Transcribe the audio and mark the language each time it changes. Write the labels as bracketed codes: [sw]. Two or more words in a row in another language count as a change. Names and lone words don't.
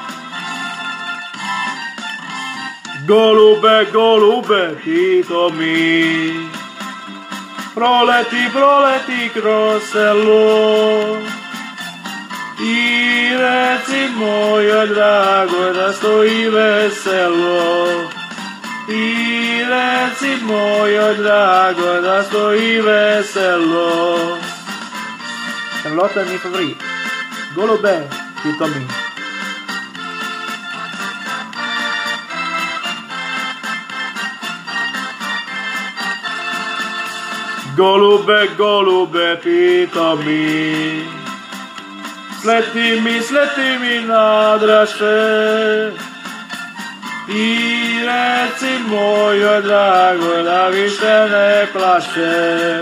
[sr] Golube, golube, pito mi, proleti, proleti kroz selo i reci mojoj dragoj da stoji veselo. I reci mojoj dragoj da stoji veselo. [sv] Låten är min favorit. [sr] Golube, pito mi. Golube, golube, pito mi, sleti mi nadraše i reci mojoj dragoj da više ne plaše.